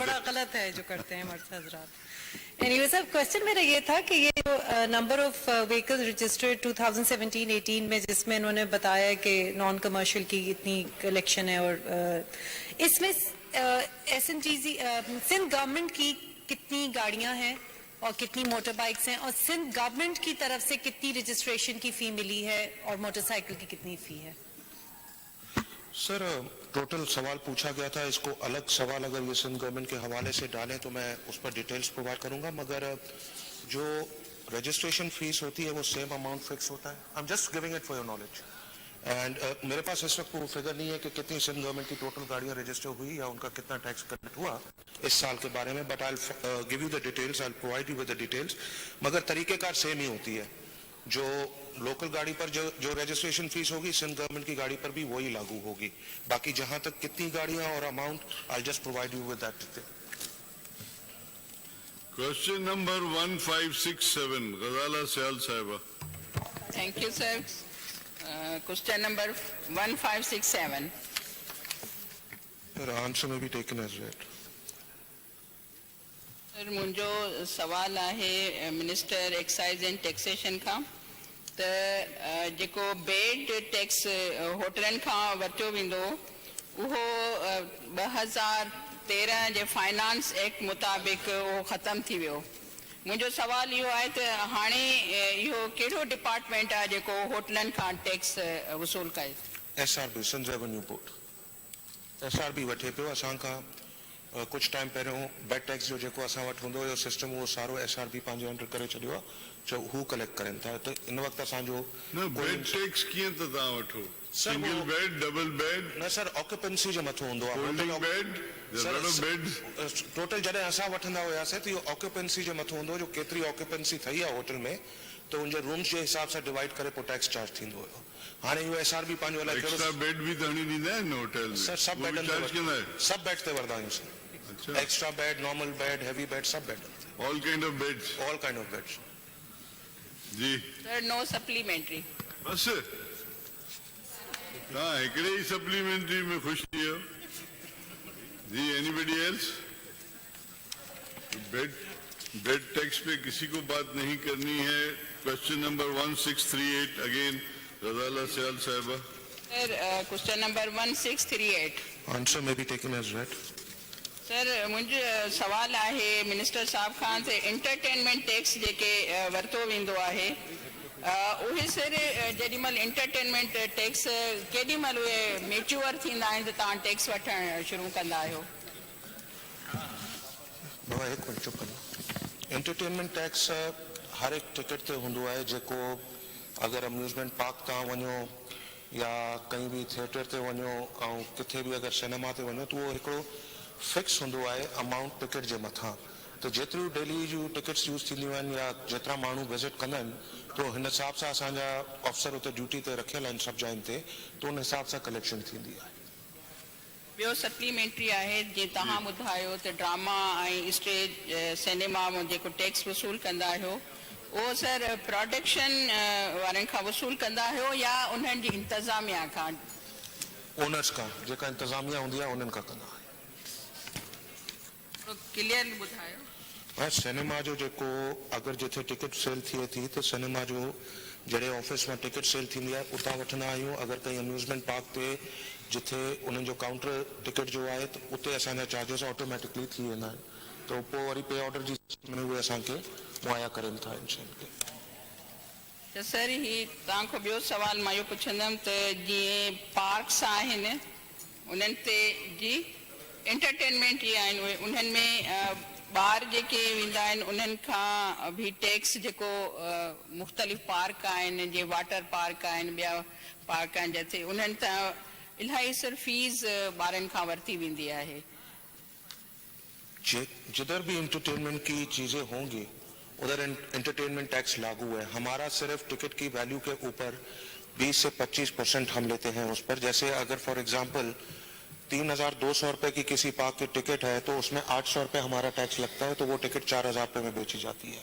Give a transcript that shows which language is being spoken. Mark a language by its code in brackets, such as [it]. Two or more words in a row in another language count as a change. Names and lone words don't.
[ur] بڑا غلط ہے جو کرتے ہیں مرد حضرات. [en] anyway sir, [ur] کوئسچن میرا یہ تھا کہ یہ جو [en] number of vehicles registered [ur] 2017-18 میں جس میں انہوں نے بتایا کہ [en] non commercial [ur] کی اتنی کلیکشن ہے، اور اس میں SNTC سندھ گورنمنٹ کی کتنی گاڑیاں ہیں اور کتنی [en] motor bikes [ur] ہیں، اور سندھ گورنمنٹ کی طرف سے کتنی رجسٹریشن کی فیس ملی ہے اور موٹرسائیکل کی کتنی فیس ہے? سر ٹوٹل سوال پوچھا گیا تھا، اس کو الگ سوال اگر یہ سندھ گورنمنٹ کے حوالے سے ڈالیں تو میں اس پر [en] details provide [ur] کروں گا، مگر جو [en] registration fees [ur] ہوتی ہے وہ [en] same amount fix [ur] ہوتا ہے. [en] I am just giving it for your knowledge. [ur] اینڈ میرے پاس اس وقت وہ فگر نہیں ہے کہ کتنی سندھ گورنمنٹ کی ٹوٹل گاڑیاں رجسٹر ہوئی یا ان کا کتنا ٹیکس کلیکٹ ہوا اس سال کے بارے میں, [en] But I will give you the details, I will provide you with the details. [ur] مگر طریقہ کار سیم ہی ہوتی ہے۔ جو لوکل گاڑی پر جو [en] registration fees [ur] ہوگی سندھ گورنمنٹ کی گاڑی پر بھی وہی لاگو ہوگی. باقی جہاں تک کتنی گاڑیاں اور اماؤنٹ, [en] I just provide you with that detail. Question number 1567 Ghazala Siyal sahiba. Thank you sir. Question number 1567. Answer may be taken as read. [sd] सर मुंहिंजो सवाल आहे [en] Minister Excise and Taxation [sd] खां, त जेको [en] bed tax [sd] होटलनि खां वरितो वेंदो उहो 2013 जे [en] finance act [sd] मुताबिक़ उहो ख़तम थी वियो. मुंहिंजो सवाल इहो आहे त हाणे इहो कहिड़ो डिपार्टमेंट आहे जेको होटलनि खां टैक्स वसूल करे? SRB सिंध रेवेन्यू बोर्ड. SRB वठे पियो असां खां कुछ टाइम पहिरियों [en] bed tax [sd] जो जेको असां वटि हूंदो हुयो सिस्टम उहो सारो SRB पंहिंजे अंडर करे छॾियो आहे, जो हू कलेक्ट करनि था. त इन वक़्तु असांजो [en] bed tax [sd] कीअं त तव्हां वठो? [en] Single bed, double bed? [sd] न सर, ऑक्यूपेंसी जे मथां हूंदो आहे. बेड टोटल जॾहिं असां वठंदा हुआसीं त इहो ऑक्यूपेंसी जे मथां हूंदो, जो केतिरी ऑक्यूपेंसी ठही आहे होटल में त उनजे रूम्स जे हिसाब सां डिवाइड करे पोइ टैक्स चार्ज थींदो हुयो. हाणे इहो SRB पंहिंजो अलाए [en] extra bed [sd] बि त हणी ॾींदा आहिनि होटल में? सर सब बेड ते वठंदा आहियूं सर. [en] Extra bed, normal bed, heavy bed, sab bed. All kind of beds? All kind of beds. [sd] जी [en] Sir no supplementary. [sd] बस तव्हां हिकिड़े ई सप्लीमेंट्री में ख़ुशि थी वियो. [en] Ji anybody else? bed tax [ur] پہ کسی کو بات نہیں کرنی ہے. [en] Question number 1638 again Razala Sayal sahiba. Sir question number 1638. Answer may be taken as read. [sd] सर मुंहिंजो सवाल आहे मिनिस्टर साहब खां त [en] entertainment tax [sd] जेके वरितो वेंदो आहे उहे सर जेॾीमहिल [en] entertainment tax [sd] केॾीमहिल उहे मेच्योर थींदा आहिनि त तव्हां टैक्स वठणु शुरू कंदा आहियो? [ur] بابا ایک منٹ چپ کرو. [en] entertainment tax [sd] हर एक टिकट ते हूंदो आहे, जेको अगर [en] amusement park [sd] तव्हां वञो या कहीं भी थिएटर ते वञो ऐं किथे भी अगर सिनेमा ते वञो त उहो हिकिड़ो फिक्स हूंदो आहे अमाउंट टिकट जे मथां. तो जेतिरियूं डेली जूं टिकट्स यूज़ थींदियूं आहिनि या जेतिरा माण्हू विज़िट कंदा आहिनि तो हिन हिसाब सां असांजा अफ़सर उते ड्यूटी ते रखियल आहिनि सभु जायुनि ते, तो उन हिसाब सां कलेक्शन थींदी आहे. ॿियो सप्लीमेंट्री आहे जीअं तव्हां ॿुधायो त ड्रामा ऐं [en] stage cinema [sd] में जेको टैक्स वसूल कंदा आहियो उहो सर प्रोडक्शन वारनि खां वसूल कंदा आहियो या उन्हनि जी इंतज़ामिया खां? ओनर्स खां, जेका इंतज़ामिया हूंदी आहे उन्हनि खां कंदा आहियूं. क्लियर ॿुधायो. सिनेमा जो जेको अगर जिथे [en] ticket sale [sd] थिए थी तो सिनेमा जो जड़े ऑफिस में [en] ticket sale [sd] थींदी आहे उतां वठंदा आहियूं. अगर कहीं [en] amusement park [sd] ते जिथे उन्हनि जो काउंटर टिकट जो आहे तो उते असांजा चार्जेस ऑटोमेटिकली थी वेंदा आहिनि, तो पोइ वरी [en] pay order [sd] जी उहे असांखे मुहैया करनि था इन शयुनि खे. त सर ही तव्हां खां ॿियो सवाल मां इहो पुछंदमि त जीअं पार्क्स आहिनि उन्हनि ते जी एंटरटेनमेंट जी आहिनि उहे उन्हनि में ॿार जेके वेंदा आहिनि उन्हनि खां बि टैक्स जेको मुख़्तलिफ़ पार्क आहिनि जीअं [en] water park [sd] आहिनि ॿिया पार्क आहिनि जिते उन्हनि तां इलाही सर फीस ॿारनि खां वरिती वेंदी आहे. [ur] جدھر بھی انٹرٹینمنٹ کی چیزیں ہوں گی ادھر [en] entertainment tax [ur] لاگو ہے. ہمارا صرف ٹکٹ کی ویلیو کے اوپر 20 سے 25% ہم لیتے ہیں اس پر. جیسے اگر [en] for example [ur] 3,200 روپے کی کسی پارک کی ٹکٹ ہے تو اس میں 800 روپے ہمارا ٹیکس لگتا ہے، تو وہ ٹکٹ 4,000 روپے میں بیچی جاتی ہے.